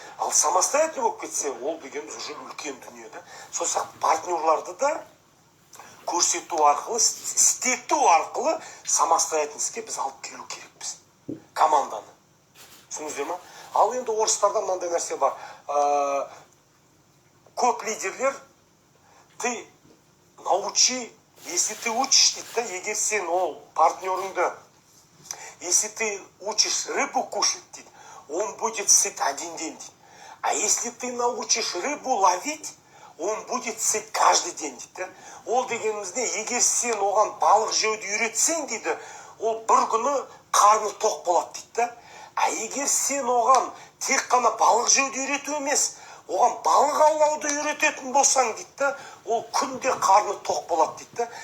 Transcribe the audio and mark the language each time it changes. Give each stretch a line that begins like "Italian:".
Kazakh: Ал самостоятельный болып кетсе, ол дегеніміз уже үлкен дүние да. Сол сияқты партнерларды да көрсету арқылы, істету арқылы самостоятельностьке біз алып келу керекпіз. Команданы. Түсіңіздер ма? Ал енді орыстарда мынандай нәрсе бар. Көп лидерлер,
Russian: ты научи, если ты учишь, да,
Kazakh: егер сен ол партнерыңды,
Russian: если ты учишь рыбу кушать, он будет сыт один день. А если ты научишь рыбу ловить, он будет сыт каждый день. Да?
Kazakh: Ол дегенімізде, егер сен оған балық жеуді үйретсең дейді, ол бір күні қарны тоқ болады дейді. Да? А егер сен оған тек қана балық жеуді үйрету емес, оған балық аулауды үйрететін болсаң дейді, да, ол күнде қарны тоқ болады дейді. Да?